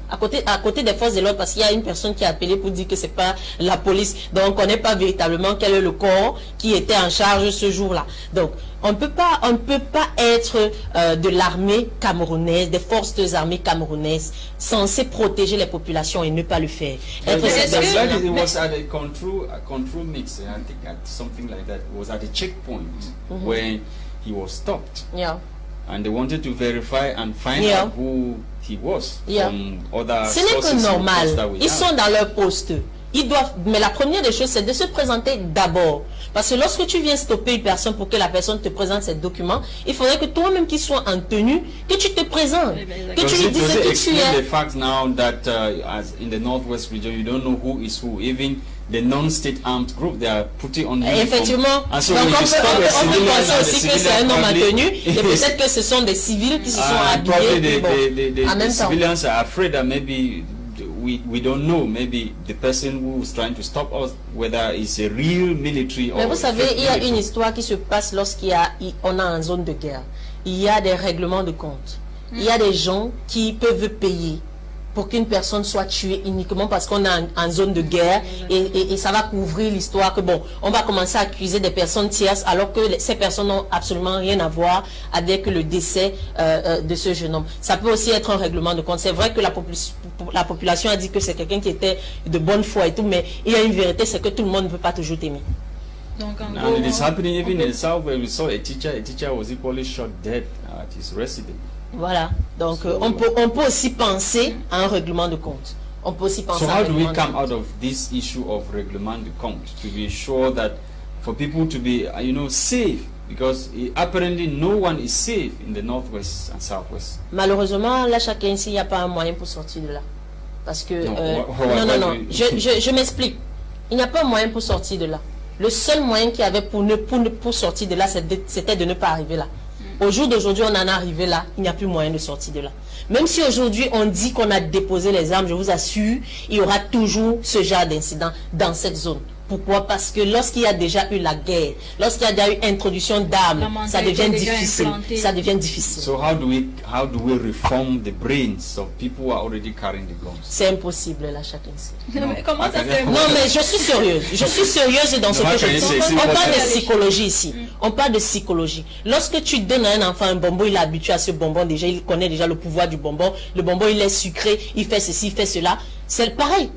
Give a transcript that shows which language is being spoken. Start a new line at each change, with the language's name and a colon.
French: À côté des forces de l'ordre, parce qu'il y a une personne qui a appelé pour dire que c'est pas la police. Donc, on ne connaît pas véritablement quel est le corps qui était en charge ce jour-là. Donc, on ne peut pas être de l'armée camerounaise, des forces armées camerounaises, censées protéger les populations et ne pas le faire.
English: It was at a control mix, I think at something like that. It was at a checkpoint where he was stopped. Yeah. And they wanted to verify and find out who he was from other
French: Ce n'est que normal. Ils sont dans leur poste. Ils doivent, mais la première des choses, c'est de se présenter d'abord. Parce que lorsque tu viens stopper une personne pour que la personne te présente ses documents, il faudrait que toi-même qui sois en tenue, que tu te présentes, que tu lui dises qui tu es.
English: The fact now that as in the Northwest region, you don't know who is who. Even the non-state armed group, they are putting on uniform.
French: Effectivement. Donc on peut penser aussi que c'est un homme en tenue, et peut-être que ce sont des civils qui se sont habillés. En même temps.
English: Civilians are afraid that maybe we don't know, maybe the person who is trying to stop us, whether it's a real military or...
French: Mais vous savez, il y a une histoire qui se passe lorsqu'on est en zone de guerre. Il y a des règlements de compte. Il y a des gens qui peuvent payer pour qu'une personne soit tuée uniquement parce qu'on est en zone de guerre, et ça va couvrir l'histoire que bon, on va commencer à accuser des personnes tierces alors que ces personnes n'ont absolument rien à voir avec le décès de ce jeune homme. Ça peut aussi être un règlement de compte. C'est vrai que la population a dit que c'est quelqu'un qui était de bonne foi et tout, mais il y a une vérité, c'est que tout le monde ne peut pas toujours t'aimer. Donc, en gros,
English: it is happening even in the south where we saw a teacher was equally shot dead at his residence.
French: Voilà, donc on peut aussi penser à un règlement de compte. On peut aussi penser à un règlement de compte.
English: So how do we come out of this issue of
French: règlement de compte
English: to be sure that for people to be, safe? Because apparently no one is safe in the Northwest and Southwest.
French: Malheureusement, là, chacun ici, il n'y a pas un moyen pour sortir de là. Parce que... non, je m'explique. Il n'y a pas un moyen pour sortir de là. Le seul moyen qu'il y avait pour sortir de là, c'était de ne pas arriver là. Au jour d'aujourd'hui, on en est arrivé là, il n'y a plus moyen de sortir de là. Même si aujourd'hui on dit qu'on a déposé les armes, je vous assure, il y aura toujours ce genre d'incident dans cette zone. Pourquoi? Parce que lorsqu'il y a déjà eu la guerre, lorsqu'il y a déjà eu introduction d'armes, ça devient difficile. Ça devient difficile.
English: So how do we reform the brains of people who are already carrying the guns?
French: C'est impossible là, chacun sait. Mais comment ça fait? Non, mais je suis sérieuse. Je suis sérieuse dans ce que je dis. On parle de psychologie ici. On parle de psychologie. Lorsque tu donnes à un enfant un bonbon, il est habitué à ce bonbon déjà, il connaît déjà le pouvoir du bonbon. Le bonbon, il est sucré, il fait ceci, il fait cela. C'est pareil.